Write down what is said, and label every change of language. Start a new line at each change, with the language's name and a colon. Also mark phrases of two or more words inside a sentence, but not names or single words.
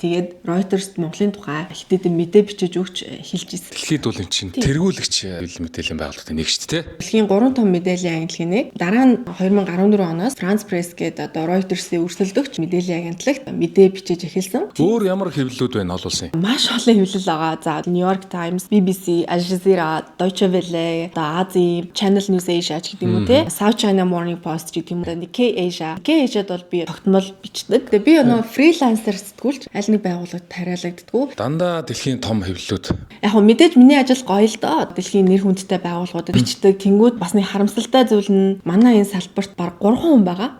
Mongolian: Тэгээд Reuters Монголын тухай их хэдэн мэдээ бичиж өгч хэлж исэн. Дэлхийд бол эн чинь тэргүүлэгч мэдээллийн байгууллагын нэг шүү дээ. Дэлхийн 3 том мэдээллийн агентлагийн нэг. Дараа нь 2014 оноос France Press гэдэг одоо Reuters-ийн өрсөлдөгч мэдээллийн агентлагт мэдээ бичиж эхэлсэн. Өөр ямар хэвлэлүүд байна олон улсын? Маш олон хэвлэл байгаа. За New York Times, BBC, Al Jazeera, Deutsche Welle, Asia, Channel News Asia гэдэг юм уу те. South China Morning Post гэдэг юм уу. Nikkei Asia. Nikkei Asia-д бол би тогтмол бичдэг. Тэгээ би фрилансер сэтгүүлч аль нэг байгууллагад тариалагддаггүй. Дандаа дэлхийн том хэвлэлүүд. Яг хөө мэдээж миний ажил гоё л доо. Дэлхийн нэр хүндтэй байгууллагуудад бичдэг. Тэнгүүд бас нэг харамсалтай зүйл нь манай энэ салбарт баг 3 хүн байгаа.